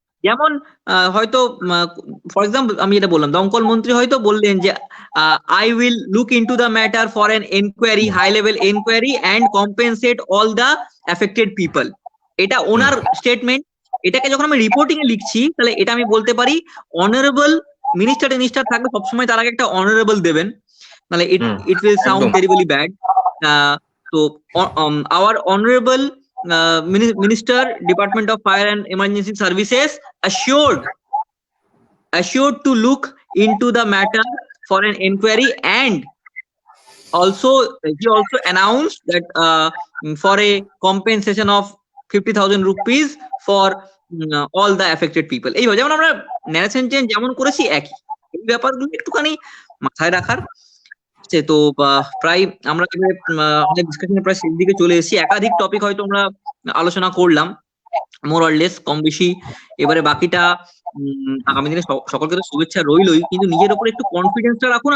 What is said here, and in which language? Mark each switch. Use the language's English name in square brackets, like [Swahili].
[Bangla] যেমন হয়তো for example আমি যেটা বললাম, দমকল মন্ত্রী হয়তো বললেন যে [English] I will look into the matter for an enquiry, high level enquiry and compensate all the affected people. [Bangla] এটা ওনার স্টেটমেন্ট। এটাকে যখন আমি রিপোর্টিং এ লিখছি, তাহলে এটা আমি বলতে পারি অনারেবল মিনিস্টার থাকলে সবসময় তার আগে একটা অনারেবল দেবেন, মানে [English] It will sound terribly bad. তো our honourable Minister, Department of Fire and Emergency Services, assured to look into the matter for an inquiry, and he also announced that for a compensation of 50,000 rupees for all the affected people. [Bangla] এইভাবে যেমন আমরা narration change যেমন করেছি, একই এই ব্যাপারগুলো একটুখানি মাথায় রাখার। তো প্রায় আমরা আমাদের ডিসকাশনে প্রায় শেষ দিকে চলে এসেছি। একাধিক টপিক হয়তো আমরা আলোচনা করলাম, মোর অর লেস, কম বেশি। এবারে বাকিটা আগামী দিনে সকলকে তো শুভেচ্ছা রইলই, কিন্তু নিজের উপর একটু কনফিডেন্সটা রাখুন।